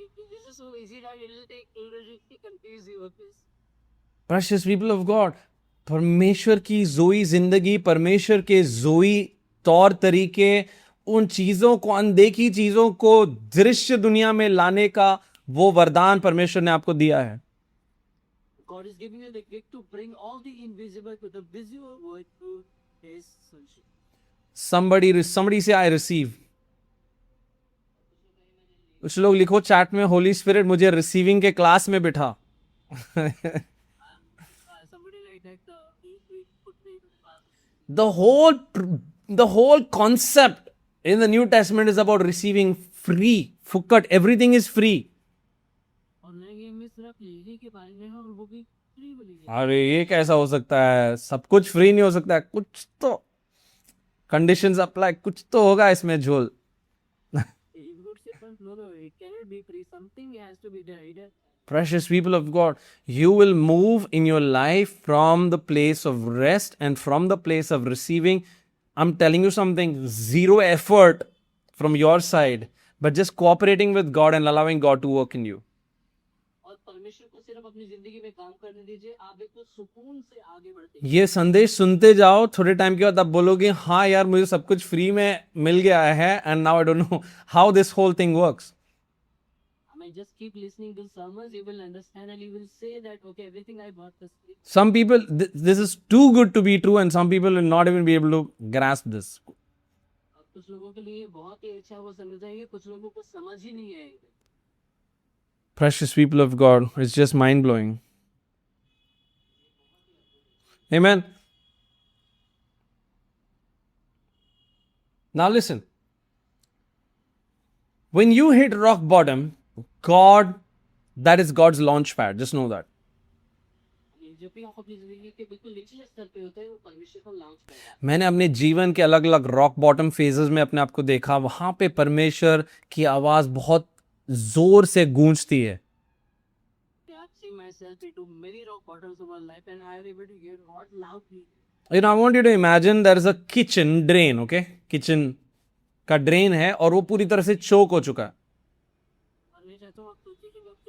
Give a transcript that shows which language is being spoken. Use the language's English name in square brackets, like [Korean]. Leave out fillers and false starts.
[English] This is so easy that it will take theology to confuse you. Precious people of God, [Hindi] परमेश्वर की जोई जिंदगी, परमेश्वर के जोई तौर तरीके, उन चीजों को, अनदेखी चीजों को दृश्य दुनिया में लाने का वो वरदान परमेश्वर ने आपको दिया है. [English] God is giving you the gift to bring all the invisible to the visible world through His sonship. Somebody say I receive. [Hindi] कुछ लोग लिखो चैट में, होली स्पिरिट मुझे रिसीविंग के क्लास में बिठा. [English] Somebody like that. The whole concept in the New Testament is about receiving free. Fukat, everything is free. [Hindi] और नए नियम में सिर्फ लेने के बारे में है और वो भी फ्री बोली गई. अरे ये कैसा हो सकता है? सब कुछ फ्री नहीं हो सकता है. कुछ तो कंडीशंस अप्लाई, कुछ तो होगा इसमें झोल. [English] No, it cannot be free. Something has to be done. Either Precious people of God, you will move in your life from the place of rest and from the place of receiving. I'm telling you something, zero effort from your side, but just cooperating with God and allowing God to work in you. [Hindi] और परमेश्वर को सिर्फ अपनी जिंदगी में काम करने दीजिए, आप एक सुकून से आगे बढ़ते. ये संदेश सुनते जाओ, थोड़े टाइम के बाद आप बोलोगे हाँ यार मुझे सब कुछ फ्री में मिल गया है, [English] and now I don't know how this whole thing works. I mean, just keep listening to sermons, you will understand and you will say that okay, everything I bought is free. Some people, this is too good to be true, and some people will not even be able to grasp this. कुछ लोगों के लिए बहुत ही अच्छा वो समझ जाएंगे, कुछ लोगों को समझ ही नहीं आएगा. Precious people of God, it's just mind-blowing. Amen. Now listen. When you hit rock bottom, God, that is God's launch pad. Just know that. [Hindi] जब भी आप अपनी जिंदगी के बिल्कुल नीचे स्तर पे होते हैं, वो परमेश्वर का लॉन्च करता है. मैंने अपने जीवन के अलग अलग रॉक बॉटम फेजेस में अपने आप को देखा, वहां पे परमेश्वर की आवाज बहुत जोर से गूंजती है. [English] I've seen myself into many rock bottoms of my life and I am able to hear God loudly. You know, I want you to imagine there is a kitchen drain, okay? [Hindi] Kitchen का drain है और वो पूरी तरह से चोक हो चुका है. और मैं चाहता हूँ आप सोचिए कि